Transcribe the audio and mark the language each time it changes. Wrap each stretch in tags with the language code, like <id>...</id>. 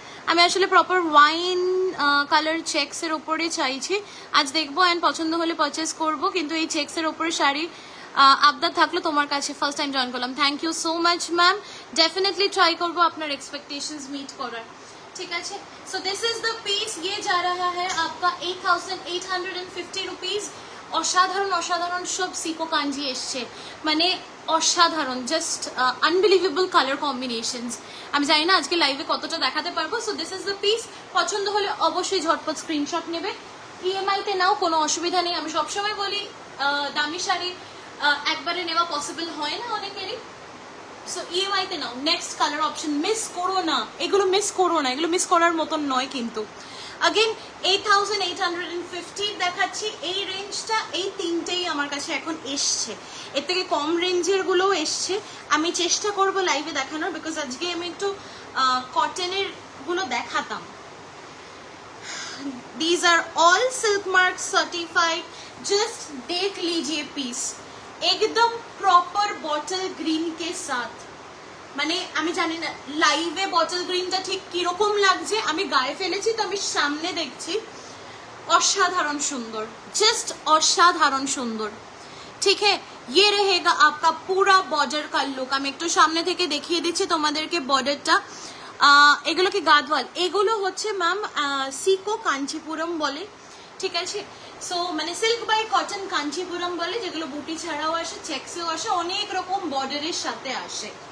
<bn>আমি আসলে proper wine colour চেক্সের ওপরে চাইছি, আজ দেখবো অ্যান্ড পছন্দ হলে পারচেস করবো। কিন্তু এই চেক্সের ওপরে শাড়ি আবদার থাকলো তোমার কাছে, ফার্স্ট টাইম জয়েন করলাম,</bn> <en>Thank you so much ma'am.</en> <bn>Definitely try করবো আপনার এক্সপেকটেশনস মিট করার, ঠিক আছে।</bn> <en>so this is the piece,</en> <hi>ये जा रहा है आपका 8850 रुपीज।</hi> <bn>অসাধারণ অসাধারণ সব সিকো কাঞ্জি এসছে, মানে অসাধারণ,</bn> <en>Just unbelievable colour combinations.</en> <bn>আমি জানি না আজকে লাইভে কতটা দেখাতে পারবো।</bn> <en>so this is the piece,</en> <bn>পছন্দ হলে অবশ্যই ঝটপট স্ক্রিনশট নেবে, ইএমআইতে নাও, কোনো অসুবিধা নেই। আমি সবসময় বলি দামি শাড়ি একবারে নেওয়া পসিবল হয় না অনেকেরই, সো ইএমআইতে নাও। নেক্সট কালার অপশন মিস করো না, এগুলো মিস করো না, এগুলো মিস করার মতন নয় কিন্তু। अगेन 8850 দেখাচ্ছি, এই রেঞ্জটা, এই তিনটেই আমার কাছে এখন এসছে। এর থেকে কম রেঞ্জের গুলোও এসছে, আমি চেষ্টা করব লাইভে দেখানোর, বিকজ আজকে আমি একটু কটনের গুলো দেখাতাম।</bn> <en>these are all silk mark certified,</en> <hi>just देख लीजिए पीस, एकदम प्रॉपर बॉटल ग्रीन के साथ।</hi> <bn>মানে আমি জানি না লাইভে বটল গ্রিনটা ঠিক কিরকম লাগছে, আমি গায়ে ফেলেছি তো আমি সামনে দেখছি, অসাধারণ সুন্দর, জাস্ট অসাধারণ সুন্দর, ঠিক है।</bn> <hi>ये रहेगा आपका पूरा बॉर्डर का लुक।</hi> <bn>আমি একটু সামনে থেকে দেখিয়ে দিচ্ছি তোমাদেরকে বর্ডারটা। এগুলো কি গাদওয়াল, এগুলো হচ্ছে ম্যাম সিকো কাঞ্চিপুরম বলে, ঠিক আছে। সো মানে সিল্ক বাই কটন কাঞ্চিপুরম বলে, যেগুলো বুটি ছাড়াও আসে, চেকসেও আসে, অনেক রকম বর্ডারের সাথে আসে।</bn>